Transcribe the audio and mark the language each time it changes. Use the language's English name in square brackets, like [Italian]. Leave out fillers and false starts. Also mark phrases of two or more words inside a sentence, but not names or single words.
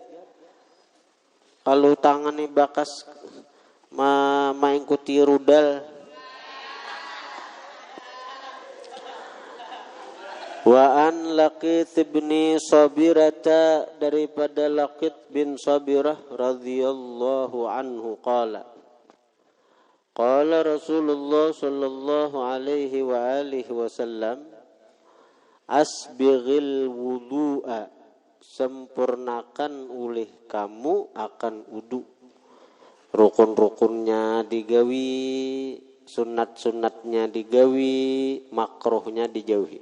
[Banjar] Kalau tangan nih bakas mengikuti rudal. [Arabic] وعن لقيط بن صبرة، daripada لقيط بن صبرة رضي الله عنه قال رسول الله صلى الله عليه وعلى آله وسلم, أسبغ الوضوء, [Banjar] sempurnakan oleh kamu akan wudu. rukun-rukunnya digawi, sunat-sunatnya digawi, makruhnya dijauhi.